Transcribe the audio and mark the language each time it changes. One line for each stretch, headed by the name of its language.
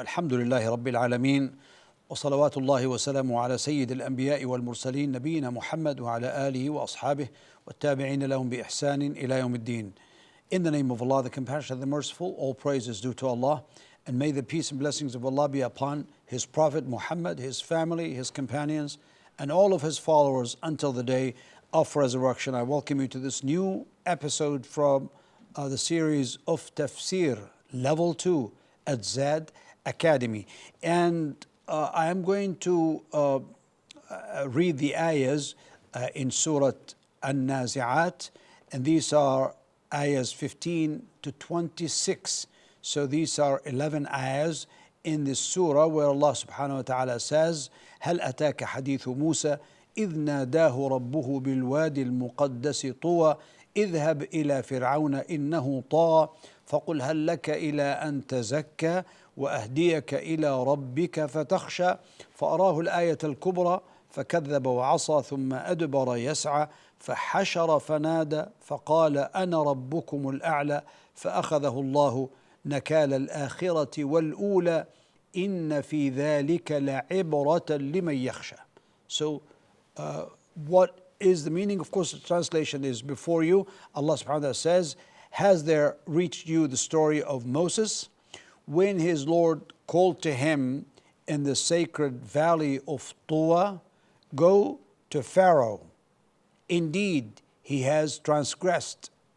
Arabic: الحمد لله رب العالمين، وصلوات الله وسلامه على سيد الأنبياء والمرسلين نبينا محمد وعلى آله وأصحابه والتابعين لهم بإحسان إلى يوم الدين.
English: In the name of Allah, the Compassionate, the Merciful, all praise is due to Allah, and may the peace and blessings of Allah be upon His Prophet Muhammad, His family, His companions, and all of His followers until the day of resurrection. I welcome you to this new episode from the series of Tafsir, Level 2 at Zad Academy. And I am going to read the ayahs in Surah An-Nazi'at, and these are ayahs 15 to 26. So these are 11 ayahs in this surah where Allah subhanahu wa ta'ala says,
Arabic: هل أتاك حديث موسى إذ ناداه ربه بالوادي المقدس طوى اذهب إلى فرعون إنه طغى فقل هل لك إلى أن تزكى وأهديك إلى ربك فتخشى فأراه الآية الكبرى فكذب وعصى ثم أدبر يسعى فحشر فنادى فقال أنا ربكم الأعلى فأخذه الله نكال الآخرة والأولى إن في ذلك لعبرة لمن يخشى.
English: So what is the meaning? Of course, the translation is before you. Allah subhanahu wa ta'ala says, has there reached you the story of Moses when his Lord called to him in the sacred valley of Tuwa? Go to Pharaoh. Indeed, he has transgressed.